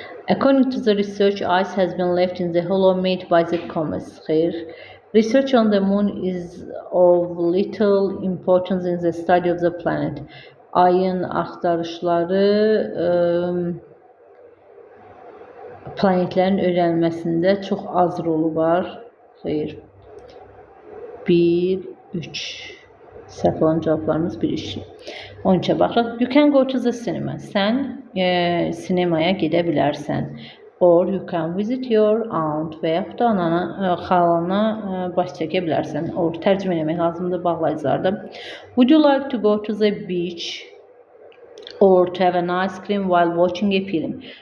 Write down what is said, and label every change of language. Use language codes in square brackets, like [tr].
[en] According to the research, ice has been left in the hollow made by the comets. Xeyr. Research on the moon is of little importance in the study of the planet. [az] Ayın axtarışları planetlərin öyrənilməsində çox az rolu var. Xeyr. 1, 3. Səhv olan cavablarımız 1, 3. 13-ə baxırıq. [en] You can go to the cinema. [az] Sən sinemaya gedə bilərsən. [en] Or you can visit your aunt [az] və yaxud da xalana baş çəkə bilərsən. Or tərcümə eləmək lazımdır bağlayıcılarda. [en] Would you like to go to the beach or to have an ice cream while watching a film?